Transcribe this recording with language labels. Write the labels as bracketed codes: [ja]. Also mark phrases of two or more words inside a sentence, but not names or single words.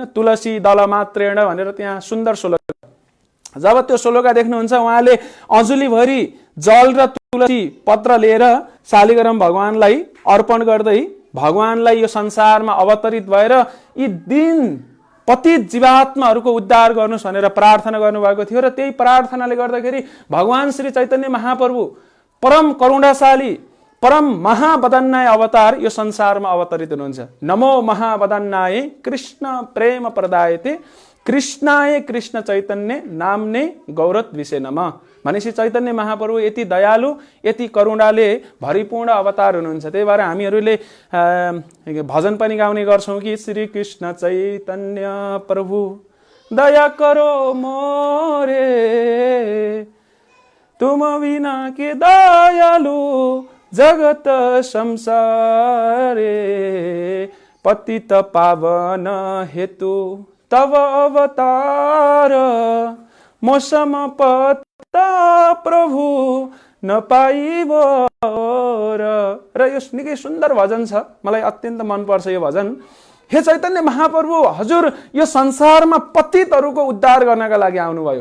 [ne] तुलसी दल मात्रेण भनेर त्यहाँ सुन्दर श्लोक। जब त्यो श्लोका देख्नुहुन्छ उहाँले अञ्जुलीभरि जल र तुलसी पत्र लिएर शालिग्राम भगवानलाई अर्पण गर्दै भगवानलाई यो संसारमा अवतरित भएर यी दिन पतित जीवात्माहरूको उद्धार गर्नुहोस् भनेर प्रार्थना गर्नुभएको थियो। र त्यही प्रार्थनाले गर्दाखेरि भगवान श्री चैतन्य महाप्रभु परम करुणाशाली परम महावदन्नाय अवतार यो संसारमा अवतरित हुनुहुन्छ। [sa] नमो महावदन्नाय कृष्ण प्रेम प्रदायते कृष्णाय कृष्ण चैतन्य नाम्ने गौरव विषय नमः [ne] भनेपछि चैतन्य महाप्रभु यति दयालु यति करुणाले भरिपूर्ण अवतार हुनुहुन्छ। त्यही भएर हामीहरूले भजन पनि गाउने गर्छौँ कि [bn] শ্রী কৃষ্ণ চৈতন্য প্রভু দয়া করো মোরে তুম বিনা কে দয়ালু জগত সংসারে পতিত পাবন হেতু তব অবতার মৌসম পত্তা প্রভু নপাইব [ne] र यो निकै सुन्दर भजन छ, मलाई अत्यन्त मनपर्छ यो भजन। हे चैतन्य महाप्रभु हजुर यो संसारमा पतितहरूको उद्धार गर्नका लागि आउनुभयो।